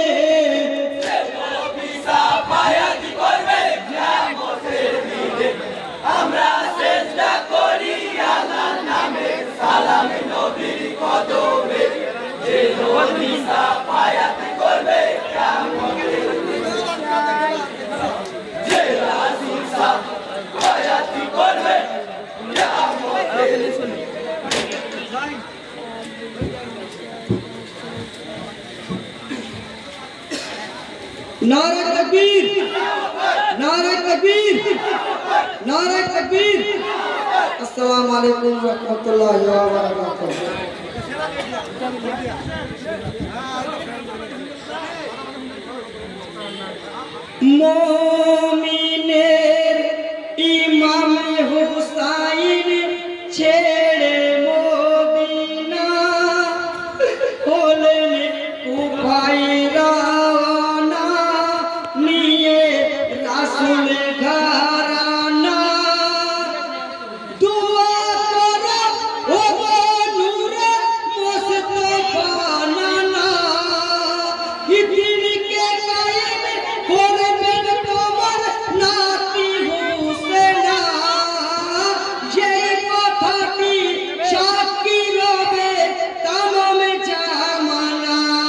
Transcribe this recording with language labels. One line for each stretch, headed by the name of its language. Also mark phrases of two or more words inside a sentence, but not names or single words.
Bangla: নবী সাফায়াত করবে কিয়ামতের দিনে, আমরা চেষ্টা করি আল্লাহর নামে সালামি নবীর কদমে, যে নবী সাফায়াত করবে কিয়ামতের দিনে, যে রাসূল সাফায়াত করবে কিয়ামতের দিনে।
Urdu: نعرۂ تکبیر، نعرۂ تکبیر، نعرۂ تکبیر.
Arabic: السلام عليكم ورحمة الله وبركاته.
Bangla: মোমিনের ইমাম হুসৈন ছেড়ে মদিনা হলেন কুফায় রওনা, নিয়ে রাসূল ঘরানা। দুআ করো ও নূরে মুস্তাফা নানা, ইদিনকে কায়েম করবেন তোমার নাতি হুসেনা, যেই কথাটি সাক্ষী রবে তামাম জামানা।